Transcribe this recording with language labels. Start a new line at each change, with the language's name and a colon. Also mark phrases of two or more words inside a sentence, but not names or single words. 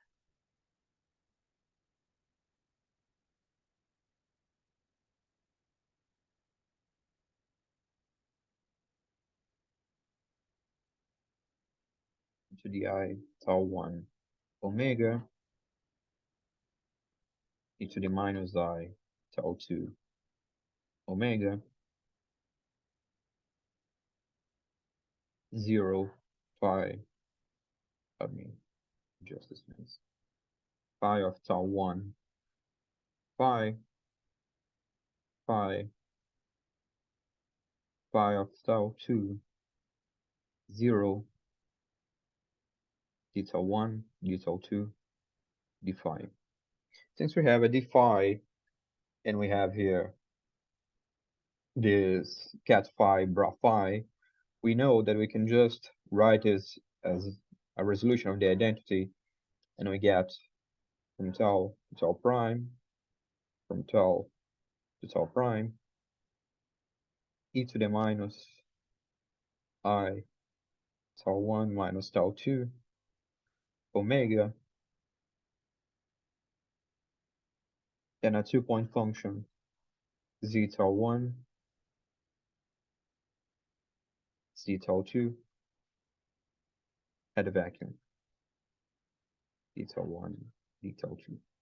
English: To the I tau 1 omega e to the minus I tau 2 omega 0 phi, just this means phi of tau 1 phi phi phi of tau 2 0 d tau 1 d tau 2 d phi. Since we have a d phi and we have here this cat phi bra phi, we know that we can just write this as a resolution of the identity, and we get from tau to tau prime, from tau to tau prime, e to the minus I tau 1 minus tau 2 omega, and a 2-point function z tau 1 z tau 2 at a vacuum d tau 1 d tau 2.